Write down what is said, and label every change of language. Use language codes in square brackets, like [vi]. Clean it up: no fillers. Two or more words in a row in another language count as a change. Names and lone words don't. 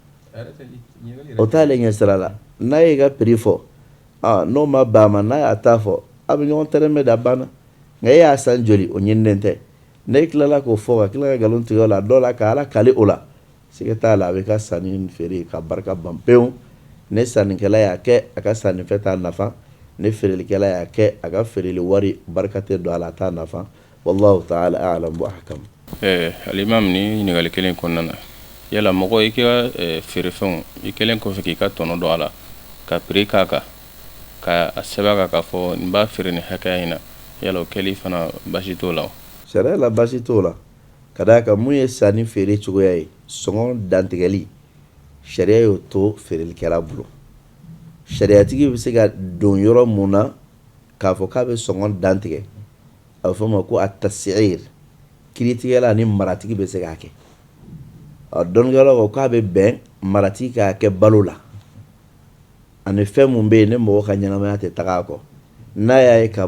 [bm] o t'ale ɲɛ sira la n'a ye ka prix fɔ n'o ma bɛn a ma n'a y'a ta fɔ a bɛ ɲɔgɔn tɛrɛmɛ da banna nka e y'a san joli o ɲininen tɛ ne tilala k'o fɔ ka tila ka nkalon tigɛ o la dɔw la ka ala kale o la siga t'a la a bɛ ka sanni feere ka barika ban pewu ne sannikɛla y'a kɛ a ka sannifɛn t'a nafa ne feerelikɛla y'a kɛ a ka feereli wari barika tɛ don a la a t'a nafa [ar] والله تعالى أعلم وأحكم. [bm] Alimam ni ɲininkali kelen kɔnɔna na yala mɔgɔ i ka feerefɛnw i kelen kɔfɛ k'i ka tɔnɔ don a la ka prix k'a kan ka sɛbɛn k'a fɔ n b'a feere ni hakɛya in na yala o kɛli fana basi t'o la. Sariya la basi t'o la ka d'a kan mun ye sanni feere cogoya ye sɔngɔ dantigɛli sariya y'o to feerelikɛla bolo sariyatigi bɛ se ka don yɔrɔ mun na k'a fɔ k'a bɛ sɔngɔ dantigɛ a bɛ fɔ o ma ko a tasir kiiritigɛla ni maratigi bɛ se k'a kɛ dɔnnikɛlaw ko k'a bɛ bɛn maratigi k'a kɛ balo la ani fɛn mun bɛ yen ne mɔgɔ ka ɲɛnamaya tɛ taga a kɔ n'a y'a ye k'a